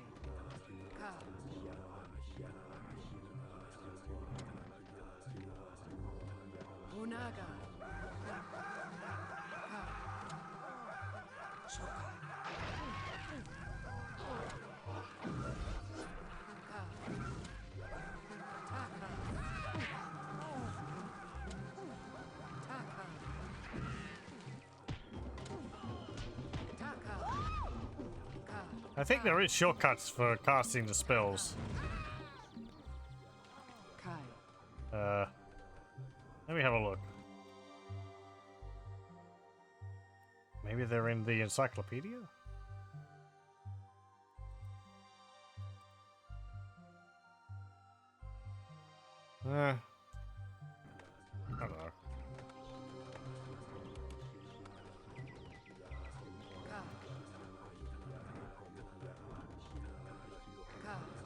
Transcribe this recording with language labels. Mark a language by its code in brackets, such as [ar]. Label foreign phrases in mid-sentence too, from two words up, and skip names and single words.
[en] Ka. Unaga. Ka. Shoka. Ka. Taka. Taka. Taka. Ka. I think there is shortcuts for casting the spells. Kai. Let me have a look. Maybe they're in the encyclopedia? I don't know. Ka. Ka.